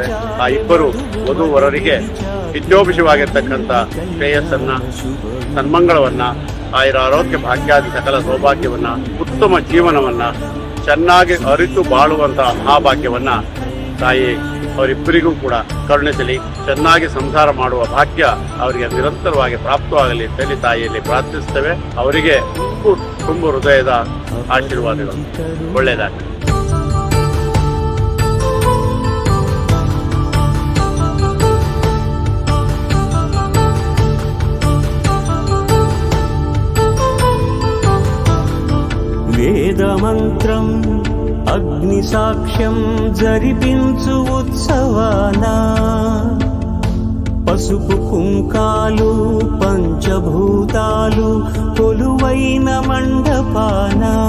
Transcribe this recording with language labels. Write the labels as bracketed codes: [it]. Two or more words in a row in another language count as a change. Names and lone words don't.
[kn] ಆ ಇಬ್ಬರು ವಧುವರರಿಗೆ ವಿದ್ಯೋಭಿಷವಾಗಿರ್ತಕ್ಕಂಥ ಶ್ರೇಯಸ್ಸನ್ನ, ಸನ್ಮಂಗಳವನ್ನ, ಆಯುರಾರೋಗ್ಯ ಭಾಗ್ಯಾದಿ ಸಕಲ ಸೌಭಾಗ್ಯವನ್ನ, ಉತ್ತಮ ಜೀವನವನ್ನ, ಚೆನ್ನಾಗಿ ಅರಿತು ಬಾಳುವಂತ ಆ ಭಾಗ್ಯವನ್ನ ತಾಯಿ ಅವರಿಬ್ಬರಿಗೂ ಕೂಡ ಕರುಣಿಸಲಿ. ಚೆನ್ನಾಗಿ ಸಂಸಾರ ಮಾಡುವ ಭಾಗ್ಯ ಅವರಿಗೆ ನಿರಂತರವಾಗಿ ಪ್ರಾಪ್ತವಾಗಲಿ ಅಂತೇಳಿ ತಾಯಿಯಲ್ಲಿ ಪ್ರಾರ್ಥಿಸುತ್ತೇವೆ. ಅವರಿಗೆ ತುಂಬ ಹೃದಯದ ಆಶೀರ್ವಾದಗಳು. ಒಳ್ಳೆಯದಾಗಲಿ. [te] వేదమంత్రం అగ్ని సాక్ష్యం జరిపించు ఉత్సవానా పసుపు కుంకాలు పంచభూతాలు కొలువైన మండపాన.